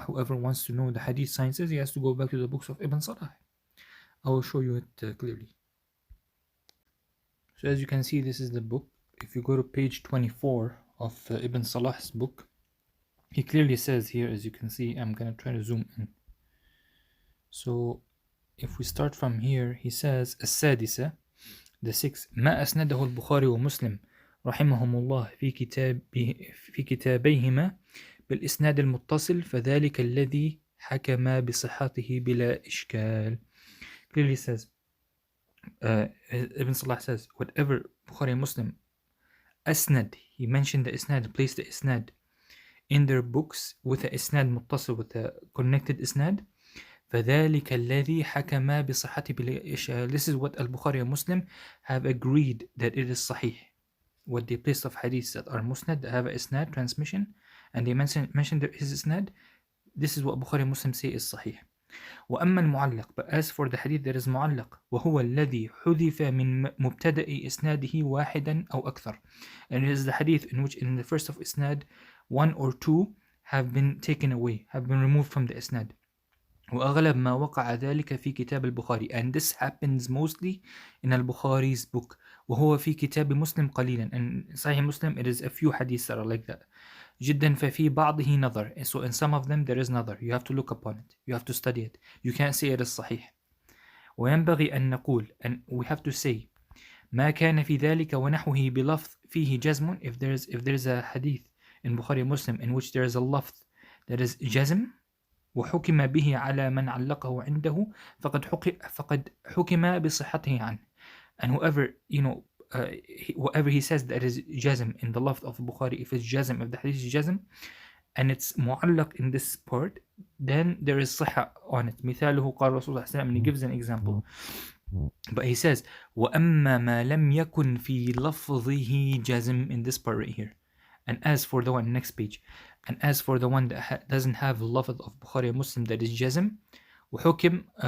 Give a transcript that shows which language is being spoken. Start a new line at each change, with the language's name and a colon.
English: Whoever wants to know the hadith sciences, he has to go back to the books of Ibn Salah. I will show you it clearly. So as you can see, this is the book. If you go to page 24 of Ibn Salah's book, he clearly says here, as you can see, I'm going to try to zoom in. So if we start from here, he says
Arabic: السادسة,
English: the sixth,
Arabic: ما أسنده البخاري ومسلم رحمهم الله في كتابيهما بالإسناد المتصل فذلك الذي حكم بصحته بلا إشكال.
English: Clearly says, Ibn Salah says, whatever Bukhari and Muslim asnad, he mentioned the isnad, placed the isnad in their books with a isnad muttasil, with a connected isnad,
Arabic: فَذَلِكَ الَّذِي حَكَمَا بِصَحَّةِ بِلَا إِشْكَالٍ.
English: This is what Al-Bukhari and Muslim have agreed that it is sahih. What they placed of hadiths that are musnad, that have a isnad transmission, and they mentioned his isnad, this is what Bukhari and Muslim say is sahih.
Arabic: وأما المعلق,
English: but as for the hadith that is معلق,
Arabic: وهو الذي حذف من مبتدأ إسناده واحدا أو أكثر,
English: and it is the hadith in which in the first of isnad, one or two have been taken away, have been removed from the isnad.
Arabic: وأغلب ما وقع ذلك في كتاب البخاري,
English: and this happens mostly in al-Bukhari's book.
Arabic: وهو في كتاب مسلم قليلا,
English: and in Sahih Muslim it is a few hadiths that are like that.
Arabic: جدا ففي بعضه نظر,
English: so in some of them there is نظر, you have to look upon it, you have to study it, you can't say it is صحيح.
Arabic: وينبغي أن نقول,
English: and we have to say,
Arabic: ما كان في ذلك ونحوه بلفظ فيه جزم,
English: if there is a hadith in Bukhari Muslim in which there is a lafz that is
Arabic: جزم, وحكم به على من علقه عنده فقد حكم بصحته عنه.
English: And whoever, whatever he says that is jazm in the lafz of Bukhari, if it's jazm, if the hadith is jazm, and it's mu'allaq in this part, then there is sihha on it.
Arabic: مثاله قال رسول الله صلى الله عليه وسلم,
English: and he gives an example. But he says,
Arabic: وَأَمَّا مَا لَمْ يَكُنْ فِي لَفْظِهِ جَزْم,
English: in this part right here. And as for the one, next page, and as for the one that doesn't have the lafz of Bukhari and Muslim that is jazm, وحكم,